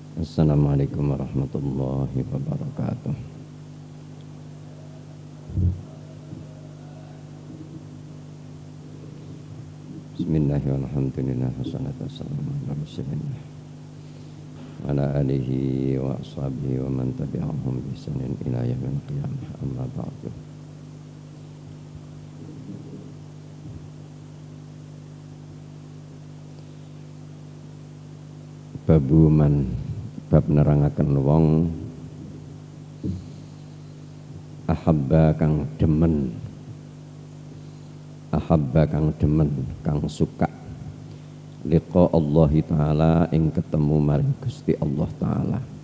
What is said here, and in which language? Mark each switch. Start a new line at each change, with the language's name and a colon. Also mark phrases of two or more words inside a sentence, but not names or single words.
Arabic: السلام عليكم ورحمة الله وبركاته. بسم الله الرحمن الرحيم. الحمد لله والصلاة والسلام على رسول الله وعلى آله وأصحابه ومن تبعهم بإحسان إلى يوم القيامة. أما بعد.
Javanese: Babuman bab nerangaken wong ahabba kang demen, ahabba kang demen, kang suka
Arabic: لقاء الله تعالى
Javanese: ing ketemu maring Gusti
Arabic: الله تعالى.